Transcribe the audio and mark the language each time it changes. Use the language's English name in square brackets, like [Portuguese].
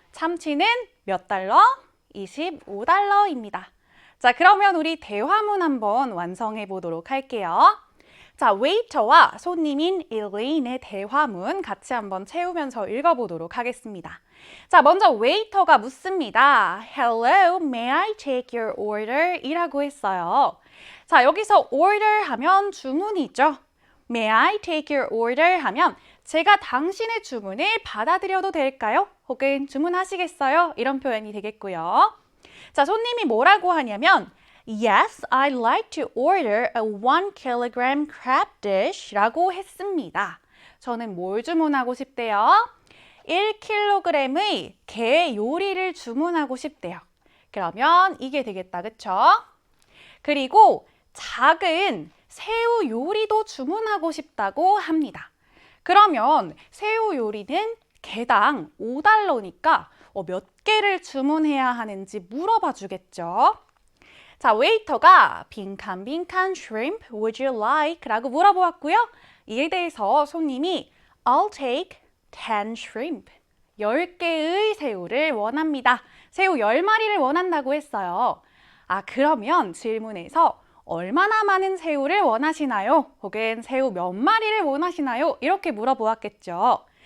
[Korean] 참치는 몇 달러? 25달러입니다. 자, 그러면 우리 대화문 한번 완성해 보도록 할게요. 자, 웨이터와 손님인 일레인의 대화문 같이 한번 채우면서 읽어보도록 하겠습니다. 자, 먼저 웨이터가 묻습니다. [English] Hello, may I take your order? [Korean] 이라고 했어요. 자, 여기서 order 하면 주문이죠. [English] May I take your order? [Korean] 하면 제가 당신의 주문을 받아들여도 될까요? 혹은 주문하시겠어요? 이런 표현이 되겠고요. 자, 손님이 뭐라고 하냐면 [English] Yes, I'd like to order a 1kg crab dish [Korean] 라고 했습니다. 저는 뭘 주문하고 싶대요? 1kg의 게 요리를 주문하고 싶대요. 그러면 이게 되겠다, 그쵸? 그리고 작은 새우 요리도 주문하고 싶다고 합니다. 그러면 새우 요리는 개당 5달러니까 몇 개를 주문해야 하는지 물어봐 주겠죠. 자, 웨이터가 빈칸 [English] shrimp would you like? [Korean] 라고 물어보았고요. 이에 대해서 손님이 [English] I'll take 10 shrimp. [Korean] 10개의 새우를 원합니다. 새우 10마리를 원한다고 했어요. 아, 그러면 질문에서 얼마나 많은 새우를 원하시나요? 혹은 새우 몇 마리를 원하시나요? 이렇게 물어보았겠죠.